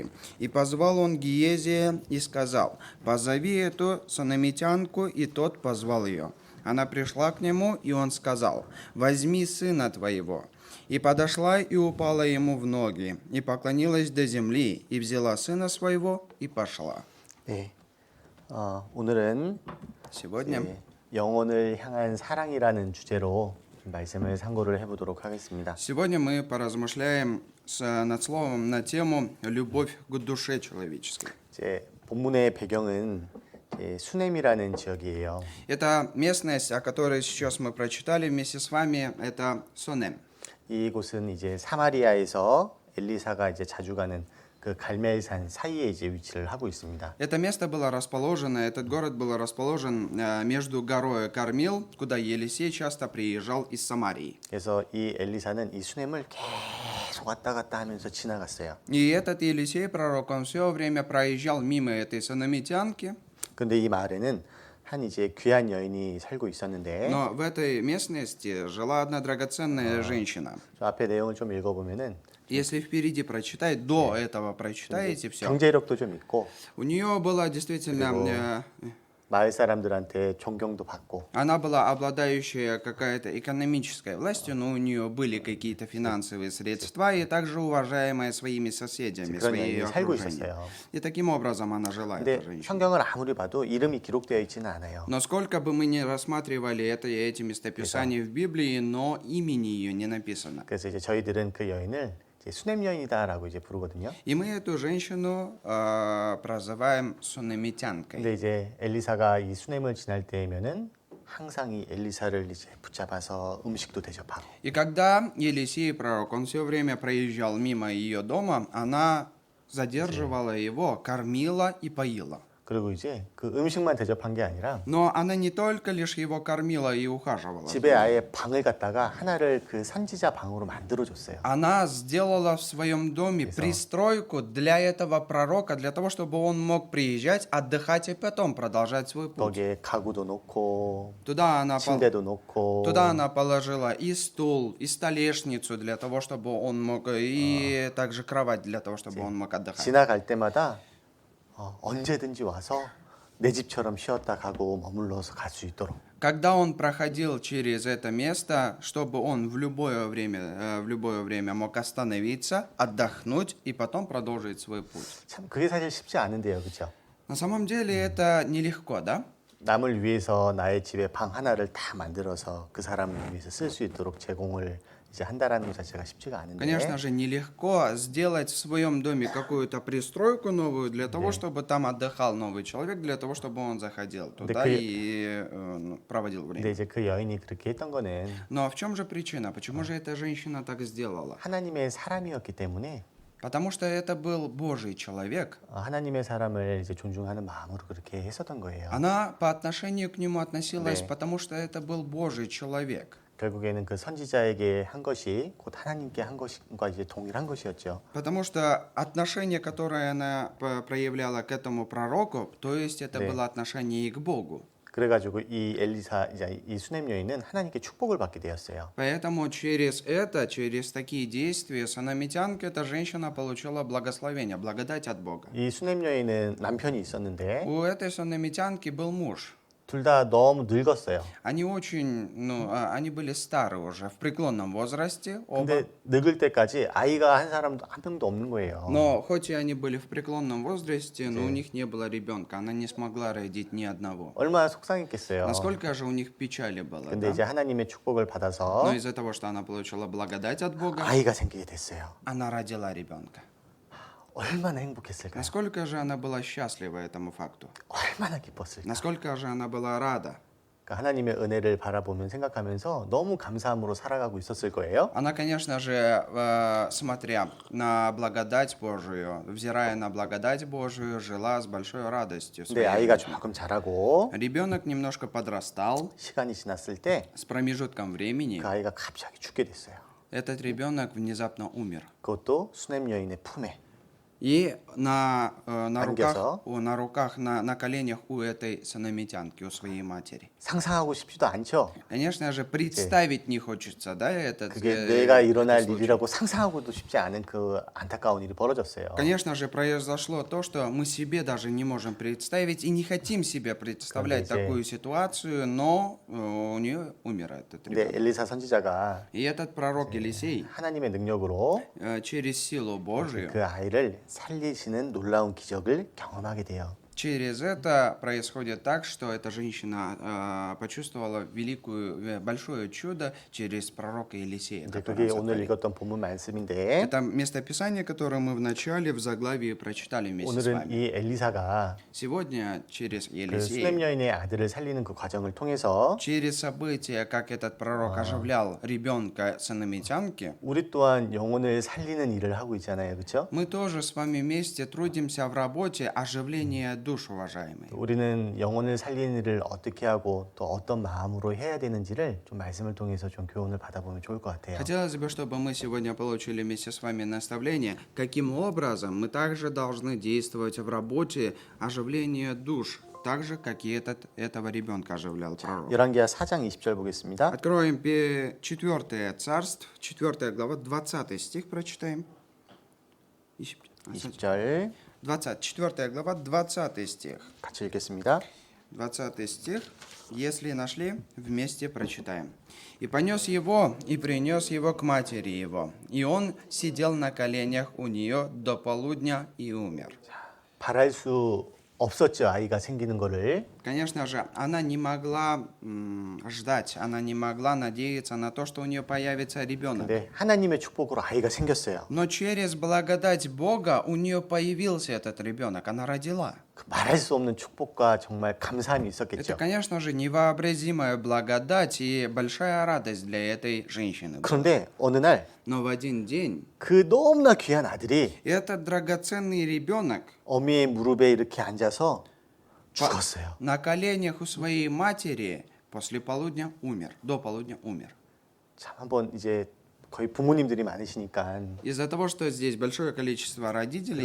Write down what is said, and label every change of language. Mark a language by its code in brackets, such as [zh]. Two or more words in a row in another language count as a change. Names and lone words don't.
[ru] И позвал он Гиезия и сказал: позови эту сунамитянку, и тот позвал ее. Она пришла к нему, и он сказал: возьми сына твоего. И подошла и упала ему в ноги, и поклонилась до земли, и взяла сына своего, и пошла. [ko] 네, 오늘은 [ru] Сегодня [ko] 영혼을 향한 사랑이라는 주제로 말씀을 상고를 해보도록 하겠습니다. [ru] Сегодня мы поразмышляем над словом на тему «Любовь к душе человеческой». [ko] 이제 본문의 배경은 수넴이라는 지역이에요. [ru] Это местность, о которой сейчас мы прочитали вместе с вами, это Сонем. [ko] 이곳은 이제 사마리아에서 엘리사가 이제 자주 가는 그 갈멜산 사이에 이제 위치를 하고 있습니다. [ru] Это место было расположено, этот город был расположен между горой Кармил, куда Елисей часто приезжал из Самарии. [ko] 그래서 이 엘리사는 이 수넴을 계속 왔다 갔다 하면서 지나갔어요. [ru] И этот Елисей, пророк, он все время проезжал мимо этой сунамитянки. [ko] 근데 이 마을에는 한 이제 귀한 여인이 살고 있었는데 [ru] Но в этой местности жила одна драгоценная женщина. [ko] 저 앞에 내용을 좀 읽어보면은 [ru] Если впереди прочитать, до этого прочитаете все. [ko] 경제력도 좀 있고 [ru] У нее была действительно, [ko] 마을 사람들한테 존경도 받고 [ru] она была обладающая какая-то экономической властью, но у нее были какие-то финансовые средства и также уважаемая своими соседями, [ko] 그런 [ru] своей [ko] 여인이 살고 [ru] окружением. [ko] 있었어요. [ru] И таким образом она жила, [ko] 근데 [ru] эта женщина. [ko] 성경을 아무리 봐도 이름이 기록되어 있지는 않아요. [ru] Но сколько бы мы ни рассматривали эти местописания в Библии, но имени ее не написано. [ko] 그래서 이제 저희들은 그 여인을 이제 수넴 여인이다라고 이제 부르거든요. [ru] И мы эту женщину прозываем сунамитянкой. [ko] 근데 이제 엘리사가 이 수넴을 지날 때면은 항상 이 엘리사를 이제 붙잡아서 음식도 대접하고. [ru] И когда Елисей, пророк, он все время проезжал мимо ее дома, она задерживала его, кормила и поила. [ko] 그리고 이제 그 음식만 대접한 게 아니라 [ru] Но она не только лишь его кормила и ухаживала. [ko] 집에 아예 방을 갖다가 하나를 그 선지자 방으로 만들어 줬어요. [ru] Она сделала в своем доме пристройку для этого пророка, для того, чтобы он мог приезжать, отдыхать и потом продолжать свой путь. [ko] 거기에 가구도 놓고 [ru] Туда она, [ko] 침대도 놓고 [ru] туда она положила и стул, и столешницу для того, чтобы он мог, и также кровать для того, чтобы он мог отдыхать. [ko] 지나갈 때마다 언제든지 와서 내 집처럼 쉬었다 가고 머물러서 갈 수 있도록. [ru] Когда он проходил через это место, чтобы он в любое время мог остановиться, отдохнуть и потом продолжить свой путь. [ko] 참 그게 사실 쉽지 않은데요, 그렇죠? [ru] На самом деле это нелегко, да? [ko] 남을 위해서 나의 집에 방 하나를 다 만들어서 그 사람을 위해서 쓸 수 있도록 제공을 이제 한다라는 것 자체가 쉽지가 않은데. [ru] Конечно же, нелегко сделать в своем доме какую-то пристройку новую для того, чтобы там отдыхал новый человек, для того, чтобы он заходил туда и проводил [ko] 근데 [ru] время. [ko] 이제 그 여인이 그렇게 했던 거는 [ru] Но в чем же причина? Почему же эта женщина так сделала? [ko] 하나님의 사람이었기 때문에 [ru] Потому что это был Божий человек. [ko] 하나님의 사람을 이제 존중하는 마음으로 그렇게 했었던 거예요. [ru] Она по отношению к нему относилась, [ko] 네. [ru] потому что это был Божий человек. [ko] 결국에는 그 선지자에게 한 것이 곧 하나님께 한 것과 이제 동일한 것이었죠. [ru] Потому что отношение, которое она проявляла к этому пророку, то есть это [ko] 네. [ru] было отношение и к Богу. [ko] 그래가지고 이 엘리사 이제 이 수냄 여인은 하나님께 축복을 받게 되었어요. [ru] Поэтому через такие действия, санамитянка, эта женщина получила благословение, благодать от Бога. [ko] 이 수냄 여인은 남편이 있었는데 [ru] У этой санамитянки был муж. [ko] 둘 다 너무 늙었어요. [ru] Они они были стары уже, в преклонном возрасте оба. [ko] 근데 늙을 때까지 아이가 한 명도 없는 거예요. [ru] Но хоть и они были в преклонном возрасте, но у них не было ребенка. Она не смогла родить ни одного. [ko] 얼마나 속상했겠어요. [ru] Насколько же у них печали было, [ko] 근데 [ru] да? [ko] 이제 하나님의 축복을 받아서 [ru] Но из-за того, что она получила благодать от Бога, [ko] 아이가 생기게 됐어요. [ru] она родила ребенка. [ko] 얼마나 행복했을까요? [ru] Насколько же она была счастлива этому факту? [ko] 얼마나 기뻤을까? [ru] Насколько же она была рада? [ko] 그러니까 하나님의 은혜를 바라보면 생각하면서 너무 감사함으로 살아가고 있었을 거예요. [ru] Она, конечно же, смотря на благодать Божию, взирая на благодать Божию, жила с большой радостью. [ko] 근데 아이가 조금 자라고 [ru] Ребенок немножко подрастал, [ko] 시간이 지났을 때 [ru] с промежутком времени [ko] 그 아이가 갑자기 죽게 됐어요. [ru] этот ребенок внезапно умер. [ko] 그것도 수냄 여인의 품에. [ru] И на [ko] 안겨서. [ru] руках, на коленях у этой санамитянки, у своей матери. [ko] 상상하고 싶지도 않죠. [ru] Конечно же, представить не хочется, да, [ko] 그게 내가 일어날 [ru] этот случай. [ko] 일이라고 상상하고도 쉽지 않은 그 안타까운 일이 벌어졌어요. [ru] Конечно же, произошло то, что мы себе даже не можем представить и не хотим себе представлять [ko] 이제- [ru] такую ситуацию, но у нее умер этот [ko] 근데 [ru] ребенок. [ko] 엘리사 선지자가 [ru] И этот пророк Елисей [ko] 하나님의 능력으로 [ru] через силу Божию, [ko] 그 아이를 살리시는 놀라운 기적을 경험하게 돼요. [ru] через это происходит так, что эта женщина почувствовала большое чудо через пророка Елисея. [ko] 이제 [ru] который [ko] 그게 [ru] он [ko] 오늘 [ru] сотворил. [ko] 읽었던 본문 말씀인데 [ru] Это местописание, которое мы в начале в заглавии прочитали вместе с [ko] 오늘은 [ru] вами. [ko] 이 엘리사가 [ru] Сегодня через [ko] 그 [ru] Елисея, [ko] 수냄 여인의 아들을 살리는 그 과정을 통해서 [ru] через события, как этот пророк оживлял ребенка санамитянки, [ko] 우리 또한 영혼을 살리는 일을 하고 있잖아요, 그렇죠? [ru] мы тоже с вами вместе трудимся в работе оживления душ, уважаемые. [ko] 우리는 영혼을 살리는 일을 어떻게 하고 또 어떤 마음으로 해야 되는지를 좀 말씀을 통해서 좀 교훈을 받아보면 좋을 것 같아요. [ru] Хотелось бы, чтобы мы сегодня получили вместе с вами наставление, каким образом мы также должны действовать в работе оживления душ, так же, как и этого ребенка оживлял пророк. [ko] 열왕기하 4장 20절 보겠습니다. [ru] Откроем 4 Царств, 4 глава, 20 стих прочитаем. [ko] 20절 [ru] 4 глава, 20 стих. [ko] 같이 읽겠습니다. [ru] 20 стих, если нашли, вместе прочитаем. «И понес его, и принес его к матери его, и он сидел на коленях у нее до полудня и умер». [ko] 바랄 수 없었죠, 아이가 생기는 거를. [ru] Конечно же, она не могла ждать, она не могла надеяться на то, что у нее появится ребенок. [ko] 근데 하나님의 축복으로 아이가 생겼어요. [ru] Но через благодать Бога у нее появился этот ребенок, она родила. [ko] 그 말할 수 없는 축복과 정말 감사함이 [ru] Это, [ko] 있었겠죠. [ru] конечно же, невообразимая благодать и большая радость для этой женщины. [ko] 그런데 어느 날 그 [ru] Но в один день [ko] 너무나 귀한 아들이 [ru] этот драгоценный ребенок [ko] 어미의 무릎에 이렇게 앉아서 죽었어요. [ru] на коленях у своей матери после полудня умер, до полудня умер. [ko] 참 한번 이제 거의 부모님들이 많으시니까 [ru] Из-за того, что здесь большое количество родителей